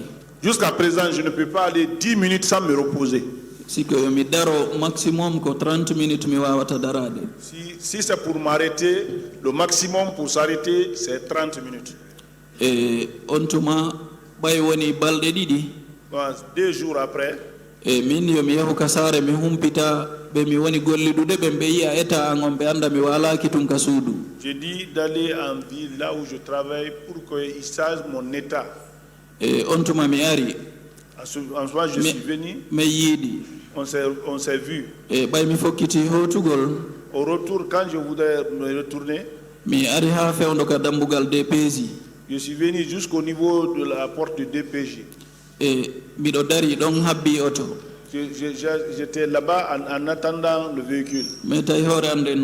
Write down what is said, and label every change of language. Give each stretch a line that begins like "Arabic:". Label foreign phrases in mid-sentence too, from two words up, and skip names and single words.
French: Jusqu'à présent, je ne peux pas aller 10 minutes sans me reposer.
Fula: siko mi daro maximum ko 30 minutes mi wawata darade
French: Si c'est pour m'arrêter, le maximum pour s'arrêter, c'est 30 minutes.
Fula: e on tuma ɓay woni balɗe ɗiɗi
French: Bon, 2 jours après,
Fula: e min yo mi yahu ka saare mi humpita ɓe mi woni golliɗude ɓe ɓe yiya état an on ɓe anda mi walaki tun ka suudu
French: j'ai dit d'aller en ville là où je travaille pour qu'ils sachent mon état.
Fula: e on tuma mi ari
French: En soi, je suis venu,
Fula: mi yiiɗi
French: on s'est vu.
Fula: e ɓay mi fokkiti hotugol
French: Au retour, quand je voudrais me retourner,
Fula: mi ari ha fewdo ka dambugal DPJ
French: je suis venu jusqu'au niveau de la porte de DPJ.
Fula: e miɗo dari ɗon habbi oto
French: J'étais là-bas en attendant le véhicule.
Fula: mais tawi hoore ande